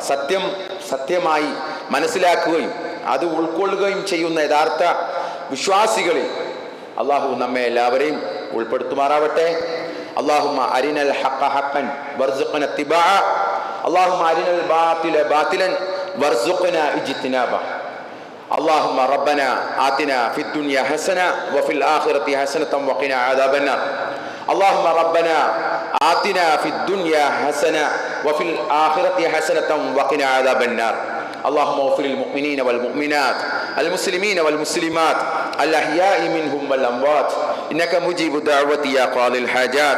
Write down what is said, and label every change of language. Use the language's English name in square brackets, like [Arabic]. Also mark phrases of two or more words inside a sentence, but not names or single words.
[Malayalam] സത്യം സത്യമായി മനസ്സിലാക്കുകയും അത് ഉൾക്കൊള്ളുകയും ചെയ്യുന്ന യഥാർത്ഥ വിശ്വാസികളിൽ അല്ലാഹു നമ്മെ എല്ലാവരെയും ഉൾപ്പെടുത്തുമാറാവട്ടെ. [Arabic] اللهم أرنا الحق حقا وارزقنا اتباعه اللهم أرنا الباطل باطلا وارزقنا اجتنابه اللهم ربنا آتنا في الدنيا حسنة وفي الآخرة حسنة وقنا عذاب النار. اللهم ربنا آتنا في الدنيا حسنة وفي الآخرة حسنة وقنا عذاب النار. اللهم اغفر للمؤمنين والمؤمنات المسلمين والمسلمات الأحياء منهم والأموات إنك مجيب الدعوة يا قاضي الحاجات.